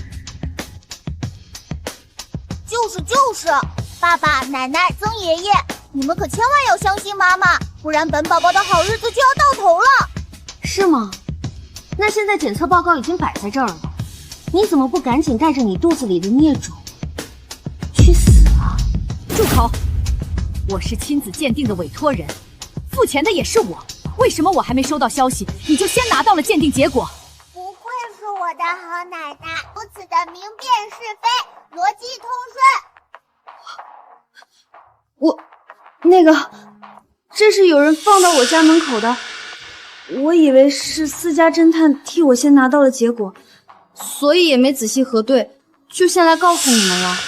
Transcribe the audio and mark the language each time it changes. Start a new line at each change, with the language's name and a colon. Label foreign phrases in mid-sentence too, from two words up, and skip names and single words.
Chinese: 就是，爸爸、奶奶、曾爺爺，你們可千萬要相信媽媽，不然本寶寶的好日子就要到頭了。是嗎？那現在檢測報告已經擺在這兒了，你怎麼不趕緊帶着你肚子裡的孽種去死啊？住口！我是親子鑑定的委託人，付錢的也是我，為什麼我還沒收到消息，你就先拿到了鑑定結果？不愧是我的好奶奶，如此的明辨是非，邏輯通順。这是有人放到我家門口的，我以為是私家偵探替我先拿到了結果，所以也沒仔細核對，就先來告訴你們了。